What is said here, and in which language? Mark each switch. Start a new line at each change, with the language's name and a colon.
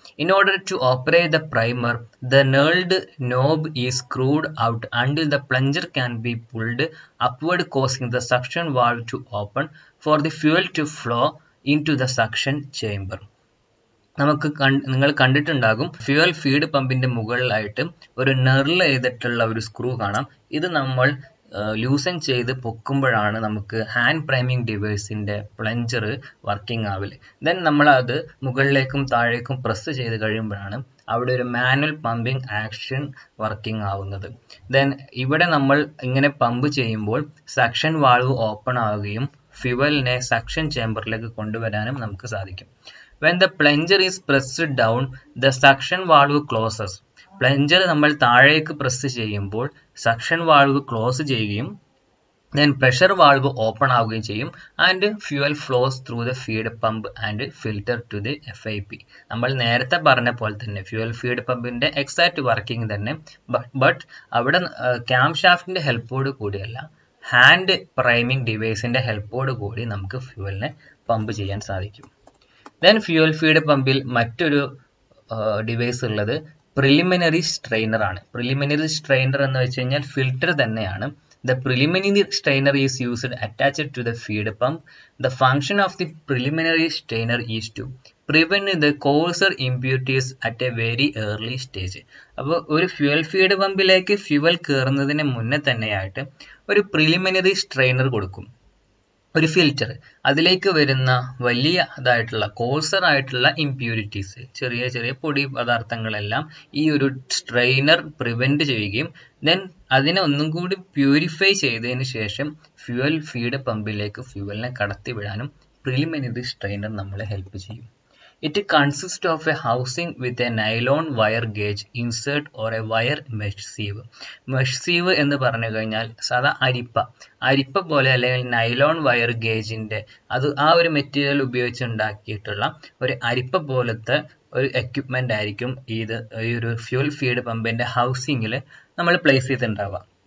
English: In order to operate the primer, the knurled knob is screwed out until the plunger can be pulled upward, causing the suction valve to open for the fuel to flow into the suction chamber.
Malayalam: നിങ്ങൾ കണ്ടിട്ടുണ്ടാകും fuel feed പമ്പിന്റെ മുകളിലായിട്ട് ഒരു നെർൽ ചെയ്തിട്ടുള്ള ഒരു screw കാണാം. ഇത് നമ്മൾ loosen ചെയ്ത് പൊക്കുമ്പോഴാണ് നമുക്ക് ഹാൻഡ് പ്രൈമിംഗ് ഡിവൈസിന്റെ പ്ലഞ്ചർ വർക്കിംഗ് ആവില്ല. ദെൻ നമ്മൾ അത് മുകളിലേക്കും താഴേക്കും പ്രസ് ചെയ്ത് കഴിയുമ്പോഴാണ് അവിടെ ഒരു മാനുവൽ പമ്പിംഗ് ആക്ഷൻ വർക്കിംഗ് ആവുന്നത്. ദെൻ ഇവിടെ നമ്മൾ ഇങ്ങനെ പമ്പ് ചെയ്യുമ്പോൾ സക്ഷൻ വാൾവ് ഓപ്പൺ ആവുകയും ഫ്യൂവലിനെ സക്ഷൻ ചേമ്പറിലേക്ക് കൊണ്ടുവരാനും നമുക്ക് സാധിക്കും.
English: When the plunger is pressed down, the suction valve closes.
Malayalam: Plunger നമ്മൾ താഴേക്ക് പ്രസ് ചെയ്യുമ്പോൾ സക്ഷൻ വാൾവ് ക്ലോസ് ചെയ്യുകയും ദെൻ പ്രഷർ വാൾവ് ഓപ്പൺ ആവുകയും ചെയ്യും.
English: And fuel flows through the feed pump and filter to the FIP.
Malayalam: നമ്മൾ നേരത്തെ പറഞ്ഞ പോലെ തന്നെ ഫ്യൂവൽ ഫീഡ് പമ്പിന്റെ എക്സാക്ട് വർക്കിംഗ് തന്നെ, ബട്ട് അവിടെ ക്യാം ഷാഫ്റ്റിന്റെ ഹെൽപ്പോട് കൂടിയല്ല, ഹാൻഡ് പ്രൈമിംഗ് ഡിവൈസിന്റെ ഹെൽപ്പോട് കൂടി നമുക്ക് ഫ്യൂവലിനെ പമ്പ് ചെയ്യാൻ സാധിക്കും. ദെൻ ഫ്യൂവൽ ഫീഡ് പമ്പിൽ മറ്റൊരു ഡിവൈസ് ഉള്ളത് പ്രിലിമിനറി സ്ട്രെയിനർ ആണ്. പ്രിലിമിനറി സ്ട്രെയിനർ എന്ന് വെച്ച് കഴിഞ്ഞാൽ ഫിൽറ്റർ തന്നെയാണ്.
English: The preliminary strainer is used attached to the feed pump. The function of the preliminary strainer is to prevent the coarser impurities at a very early stage.
Malayalam: അപ്പോൾ ഒരു fuel feed പമ്പിലേക്ക് fuel കയറുന്നതിന് മുന്നേ തന്നെയായിട്ട് ഒരു preliminary strainer കൊടുക്കും, ഒരു filter. അതിലേക്ക് വരുന്ന വലിയതായിട്ടുള്ള കോഴ്സർ ആയിട്ടുള്ള ഇംപ്യൂരിറ്റീസ്, ചെറിയ ചെറിയ പൊടി പദാർത്ഥങ്ങളെല്ലാം ഈ ഒരു സ്ട്രെയിനർ പ്രിവെന്റ് ചെയ്യുകയും ദെൻ അതിനെ ഒന്നും കൂടി പ്യൂരിഫൈ ചെയ്തതിന് ശേഷം ഫ്യൂവൽ ഫീഡ് പമ്പിലേക്ക് ഫ്യൂവലിനെ കടത്തിവിടാനും പ്രിലിമിനറി സ്ട്രെയിനർ നമ്മളെ ഹെൽപ്പ് ചെയ്യും.
English: It consists of a housing with a nylon wire gauge insert or a wire mesh sieve.
Malayalam: Mesh sieve എന്ന് പറഞ്ഞു കഴിഞ്ഞാൽ സാധാ അരിപ്പ പോലെ അല്ലെങ്കിൽ നൈലോൺ വയർ ഗേജിന്റെ അത് ആ ഒരു മെറ്റീരിയൽ ഉപയോഗിച്ച് ഉണ്ടാക്കിയിട്ടുള്ള ഒരു അരിപ്പ പോലത്തെ ഒരു എക്യുപ്മെന്റ് ആയിരിക്കും ഈ ഒരു ഫ്യൂവൽ ഫീഡ് പമ്പിന്റെ ഹൗസിങ്ങിൽ നമ്മൾ പ്ലേസ് ചെയ്തിട്ടുണ്ടാവുക.